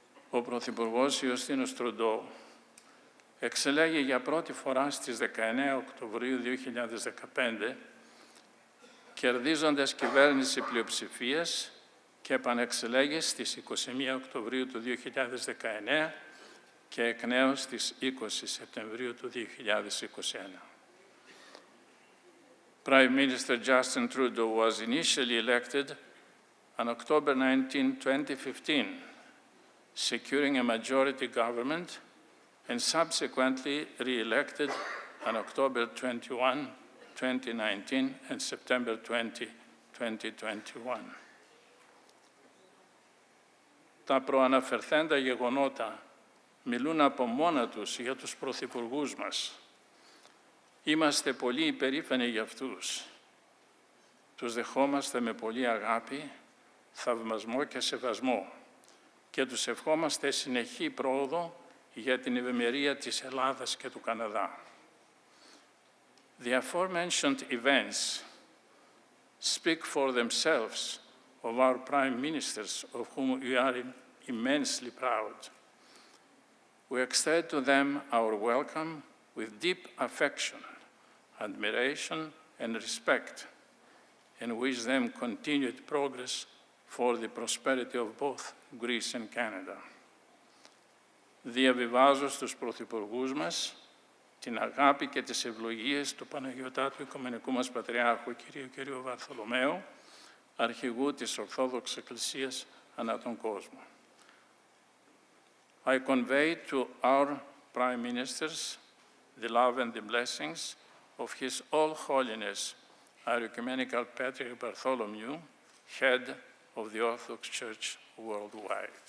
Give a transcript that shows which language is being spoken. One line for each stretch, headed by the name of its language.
Greek: Ο Πρωθυπουργός Ιουστίνος Τρουντό εξελέγει για πρώτη φορά στις 19 Οκτωβρίου 2015, κερδίζοντας κυβέρνηση πλειοψηφίας και επανεξελέγει στις 21 Οκτωβρίου του 2019 και εκ νέου στις 20 Σεπτεμβρίου του 2021.
English: Prime Minister Justin Trudeau was initially elected on October 19, 2015, securing a majority government, and subsequently re-elected on October 21, 2019 and September 20, 2021.
Greek: Τα προαναφερθέντα γεγονότα μιλούν από μόνα τους για τους πρωθυπουργούς μας. Είμαστε πολύ υπερήφανοι για αυτούς. Τους δεχόμαστε με πολύ αγάπη, θαυμασμό και σεβασμό και τους ευχόμαστε συνεχή πρόοδο για την ευημερία της Ελλάδας και του Καναδά.
English: The aforementioned events speak for themselves of our prime ministers, of whom we are immensely proud. We extend to them our welcome with deep affection, admiration, and respect, and wish them continued progress for the prosperity of both Greece and Canada.
Greek: Διαβιβάζω στους πρωθυπουργούς μας την αγάπη και τις ευλογίες του Παναγιωτάτου Οικουμενικού μας Πατριάρχου κυρίου Βαρθολομαίου, αρχηγού της Ορθόδοξης Εκκλησίας ανά τον κόσμο.
English: I convey to our Prime Ministers the love and the blessings of His All Holiness, our Ecumenical Patriarch Bartholomew, head of the Orthodox Church worldwide.